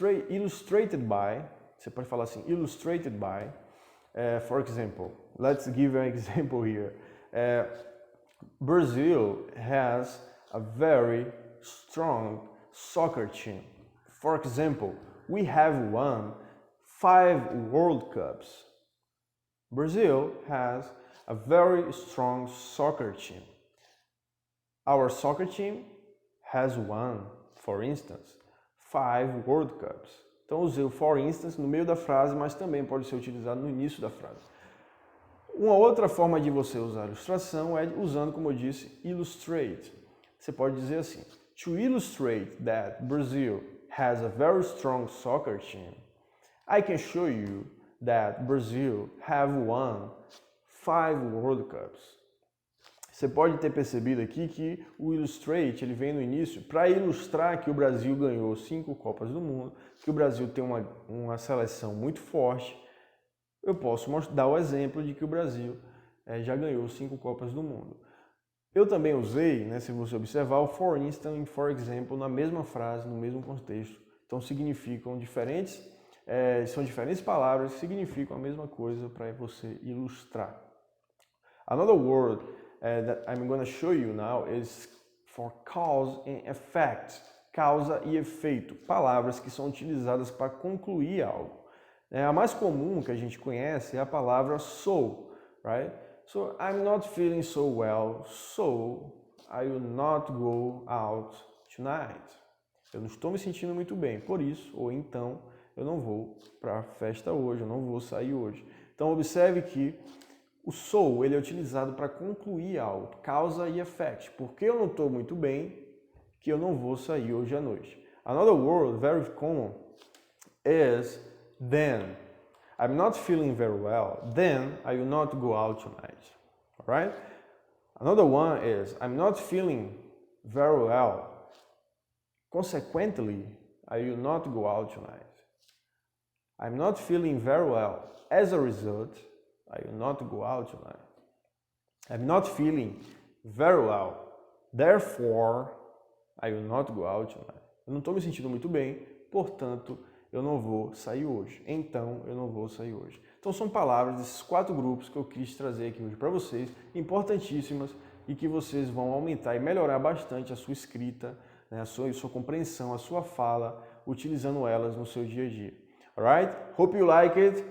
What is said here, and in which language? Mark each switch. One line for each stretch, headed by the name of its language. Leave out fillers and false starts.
Portuguese: Illustrated by, você pode falar assim, illustrated by.
English: For example, let's give an example here. Brazil has a very strong soccer team. For example, we have won 5 World Cups. Brazil has a very strong soccer team. Our soccer team has won, for instance, 5 World Cups.
Portuguese: Então usei o for instance no meio da frase, mas também pode ser utilizado no início da frase. Uma outra forma de você usar a ilustração é usando, como eu disse, illustrate. Você pode dizer assim:
English: to illustrate that Brazil has a very strong soccer team, I can show you that Brazil have won 5 World Cups.
Portuguese: Você pode ter percebido aqui que o illustrate ele vem no início para ilustrar que o Brasil ganhou 5 Copas do Mundo, que o Brasil tem uma seleção muito forte. Eu posso dar o exemplo de que o Brasil já ganhou 5 Copas do Mundo. Eu também usei, né, se você observar, o for instance e for example na mesma frase, no mesmo contexto. Então significam diferentes, são diferentes palavras que significam a mesma coisa para você ilustrar.
English: Another word that I'm going to show you now is for cause and effect.
Portuguese: Causa e efeito. Palavras que são utilizadas para concluir algo. A mais comum que a gente conhece é a palavra so, right?
English: So, I'm not feeling so well, so I will not go out tonight.
Portuguese: Eu não estou me sentindo muito bem, por isso, ou então, eu não vou para a festa hoje, eu não vou sair hoje. Então, observe que o so, ele é utilizado para concluir algo, causa e effect. Porque eu não estou muito bem, que eu não vou sair hoje à noite.
English: Another word very common is then. I'm not feeling very well, then I will not go out tonight. Alright? Another one is I'm not feeling very well. Consequently, I will not go out tonight. I'm not feeling very well. As a result, I will not go out tonight. I'm not feeling very well. Therefore, I will not go out tonight.
Portuguese: Eu não estou me sentindo muito bem, portanto, eu não vou sair hoje. Então, eu não vou sair hoje. Então, são palavras desses 4 grupos que eu quis trazer aqui hoje para vocês, importantíssimas e que vocês vão aumentar e melhorar bastante a sua escrita, né, a sua compreensão, a sua fala, utilizando elas no seu dia a dia. Alright?
English: Hope you like it.